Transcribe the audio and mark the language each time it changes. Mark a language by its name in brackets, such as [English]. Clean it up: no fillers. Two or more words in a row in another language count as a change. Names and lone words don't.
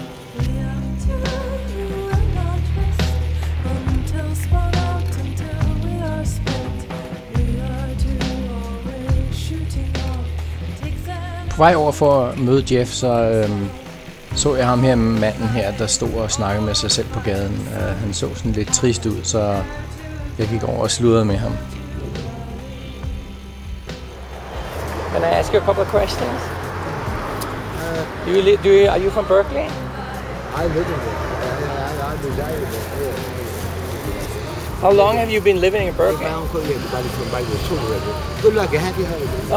[Danish] På vej over for at møde Jeff, så jeg ham her, manden her, der stod og snakkede med sig selv på gaden. Han så sådan lidt trist ud, så jeg gik over og sludrede med ham. [English] Can I ask you a couple of questions? Are you from Berkeley? I live in it. I reside in it. How long have you been living in Berkeley? Good luck. Happy holidays.